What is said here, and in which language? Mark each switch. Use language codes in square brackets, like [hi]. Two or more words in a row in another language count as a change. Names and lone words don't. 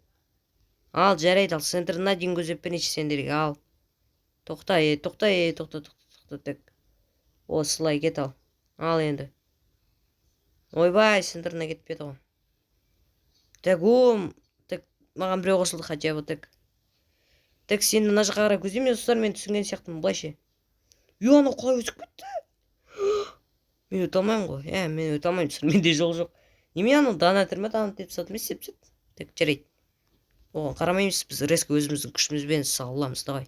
[kk] Ал, жарайды, ал, центрына дейін көзеп берейінші сендерге, ал. Тоқта, так. Осылай кет ал. Ал енді. Ойбай, центрына кетпеді ғой. [ru] Так, так, [kk] маған біреу қосылды [ru] хотя бы, [kk] так. Так, сен мына жаққа қарай көзеймін, достар, мен түсінген сияқтымын, былайше. Ана қалай өтіп кетті? Мен өте алмаймын ғой, мен өте алмаймын, достар, менде жоқ. Неме анау донатор ма, деп сатып сеп. Так, жарайды. Оған қарамаймыз, біз резко өзіміздің күшімізбен саламыз, давай.